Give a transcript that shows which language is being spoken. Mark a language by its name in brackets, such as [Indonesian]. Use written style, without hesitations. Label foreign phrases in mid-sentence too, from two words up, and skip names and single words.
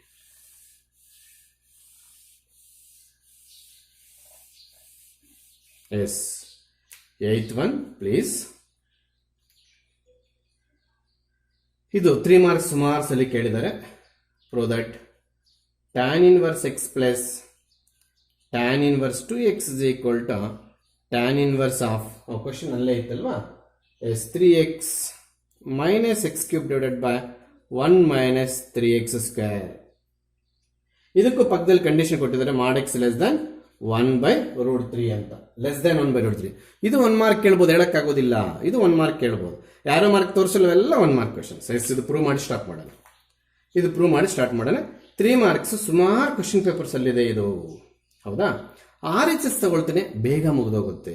[English] ಎಸ್, 8th one ಪ್ಲೀಸ್. [Kannada] ಇದು 3 marks ಮಾರ್ಕ್ಸ್ ಅಲ್ಲಿ ಕೇಳಿದ್ದಾರೆ. [English] prove that tan inverse x ಪ್ಲಸ್ tan inverse 2x is equal to tan inverse of ಕ್ವಶನ್ [Kannada] ಅಲ್ಲೇ ಇತ್ತಲ್ವಾ, [English] ಎಸ್ 3x minus x cube divided by 1 minus 3x square. [Kannada] ಇದಕ್ಕೂ ಪಕ್ಕದಲ್ಲಿ ಕಂಡೀಷನ್ ಕೊಟ್ಟಿದ್ದಾರೆ, [English] mod x less than 1/√3 ಅಂತ. less than [Kannada] 1/√3. ಇದು 1 ಮಾರ್ಕ್ ಕೇಳ್ಬೋದು, ಹೇಳಕ್ಕಾಗೋದಿಲ್ಲ. ಇದು 1 ಮಾರ್ಕ್ ಕೇಳ್ಬೋದು. ಯಾರೋ ಮಾರ್ಕ್ ತೋರಿಸಲ್ವೆಲ್ಲ 1 [English] mark questions. [Kannada] ಇದು ಪ್ರೂವ್ ಮಾಡಿ ಸ್ಟಾರ್ಟ್ ಮಾಡೋಣ. 3 marks ಸುಮಾರು [English] question papers [Kannada] ಅಲ್ಲಿದೆ ಇದು. ಹೌದಾ? RHS ತಗೊಳ್ತೇನೆ, ಬೇಗ ಮುಗಿದೋಗುತ್ತೆ.